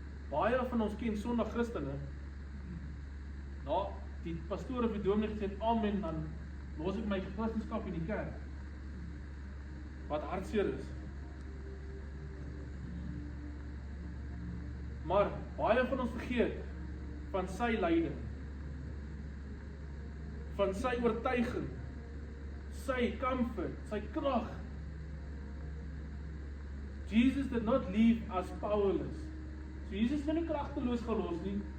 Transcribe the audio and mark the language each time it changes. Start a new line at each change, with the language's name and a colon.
Afrikaans: Baie van ons ken Sondag Christene. Nou, die pastoor of die dominee gesê, amen, dan los ek my Christendom in die kerk. Wat hartseer is. Maar baie van ons vergeet van sy lyding, van sy oortuiging, sy comfort, sy krag.
English: Jesus did not leave us powerless.
Afrikaans: So Jesus het nie kragteloos gelos nie.